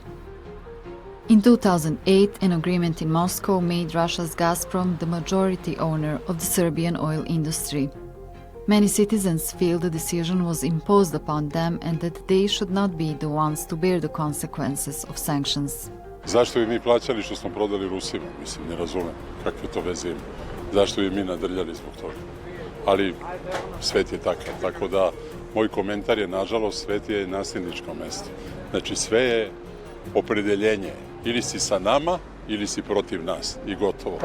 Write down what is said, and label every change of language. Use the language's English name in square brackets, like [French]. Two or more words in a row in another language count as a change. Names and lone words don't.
[English] In 2008, an agreement in Moscow made Russia's Gazprom the majority owner of the Serbian oil industry. Many citizens feel the decision was imposed upon them and that they should not be the ones to bear the consequences of sanctions. [Serbian] Zašto bi mi plaćali što smo prodali Rusima? Mislim, ne razumem kakve to veze ima. Zašto bi mi nadrljali zbog toga? Ali svet je takav, tako da moj komentar je, nažalost, svet je nasilničko mesto. Znači, sve je opredeljenje. Ili si sa nama, ili si protiv nas i gotovo.